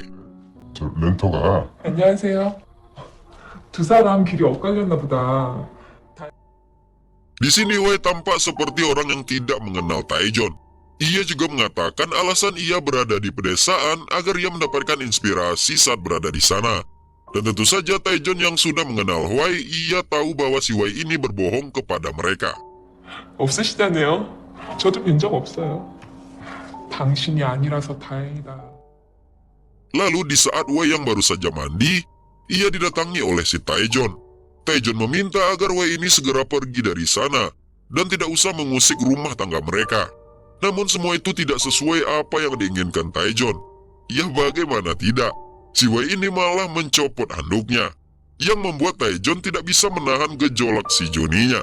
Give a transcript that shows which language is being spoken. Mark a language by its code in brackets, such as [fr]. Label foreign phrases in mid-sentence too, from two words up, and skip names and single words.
[ko] 저 렌터가 안녕하세요. 두 사람 길이 엇갈렸나 보다. [id] Di sini Huai tampak seperti orang yang tidak mengenal Taejon. Ia juga mengatakan alasan ia berada di pedesaan agar ia mendapatkan inspirasi saat berada di sana. Dan tentu saja Taejon yang sudah mengenal Huai, ia tahu bahwa si Huai ini berbohong kepada mereka. [ko] 없으시다네요. 저도 뵌 적 없어요. 당신이 아니라서 다행이다. [id] Lalu di saat Wei yang baru saja mandi, ia didatangi oleh si Taejon. Taejon meminta agar Wei ini segera pergi dari sana dan tidak usah mengusik rumah tangga mereka. Namun semua itu tidak sesuai apa yang diinginkan Taejon. Ya bagaimana tidak, si Wei ini malah mencopot handuknya, yang membuat Taejon tidak bisa menahan gejolak si Joninya.